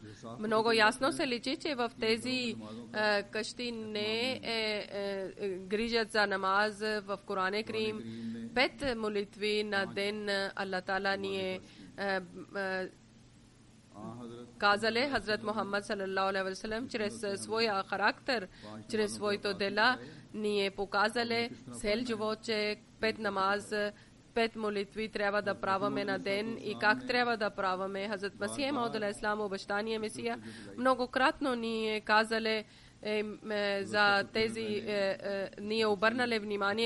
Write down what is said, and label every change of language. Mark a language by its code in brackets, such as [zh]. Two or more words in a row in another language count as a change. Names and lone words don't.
[bg] Много ясно се личи, че в тези къщи не грижат за намаз в Коран Карим. 5 молитви на ден [ar] الله تعالى [bg] ни е казале Хазрат Мухаммад [ar] صلى الله عليه وسلم [bg] чрез своя характер, чрез своето дела ни е показале цел живот, че 5 намаз, 5 молитви трябва да праваме на ден и как трябва да праваме. Хазрат Масих Мауд алейхиссалам, обещание Месия, многократно ни е казале за тези, ние обърнали внимание